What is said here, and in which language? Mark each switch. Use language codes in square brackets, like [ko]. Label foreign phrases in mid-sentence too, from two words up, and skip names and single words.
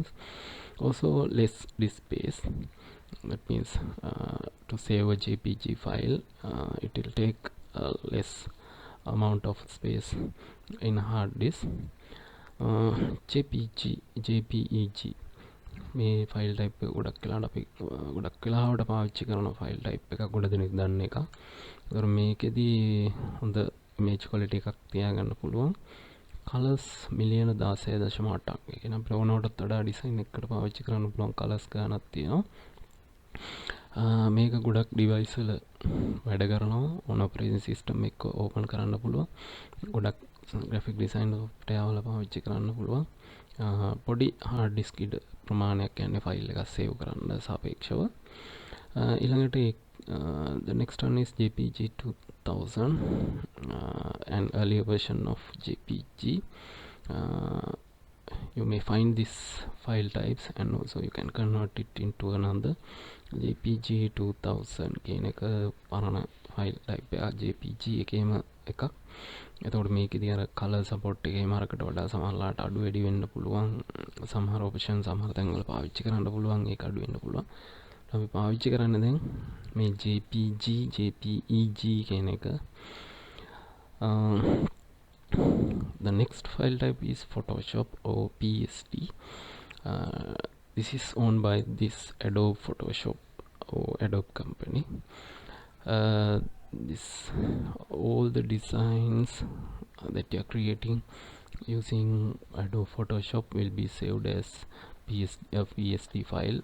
[en] Also less disk space. That means to save a JPG file, it will take less amount of space in hard disk. [si] JPEG මේ [en] file type [si] එක ගොඩක් වෙලාවට අපි ගොඩක් වෙලාවට පාවිච්චි කරන [en] file type [si] එකක් ගොඩ දෙනෙක් දන්න එක. ඒතර මේකෙදි හොඳ [en] image quality [si] එකක් තියාගන්න පුළුවන්. කලර්ස් මිලියන 16.8ක්. ඒ කියන්නේ අපිට ඕනකටත් වඩා ඩිසයින් එකකට පාවිච්චි කරන්න පුළුවන් කලර්ස් ගානක් තියෙනවා. මේක ගොඩක් ඩිවයිස් වල වැඩ කරනවා. ඕන [en] operating system [si] එක ඕපන් කරන්න පුළුවන්. ගොඩක් [en] graphic design software [si] වල පාවිච්චි කරන්න පුළුවන්. පොඩි [en] hard disk [si] ඉඩ ප්‍රමාණයක් කියන්නේ ෆයිල් එකක් සේව් කරන්න සාපේක්ෂව. [en] ඊළඟට the next one is JPG 2000, an earlier version of JPG. You may find this file types and also you can convert it into another. [si] JPG 2000 කියන එක පරණ [en] file type [si] එක JPG එකේම එකක්. එතකොට මේකෙදී අර [en] color support [si] එකේ මාරකට වඩා සමහරලාට අඩු වැඩි වෙන්න පුළුවන්. සමහර option සමහර තැන්වල පාවිච්චි කරන්න පුළුවන්. ඒක අඩු වෙන්න පුළුවන්. අපි පාවිච්චි කරන්නේ දැන් මේ JPG, JPEG කියන එක. [en] The next file type is Photoshop or PSD. This is owned by this Adobe Photoshop or Adobe company. All the designs that you are creating using Adobe Photoshop will be saved as PSD file.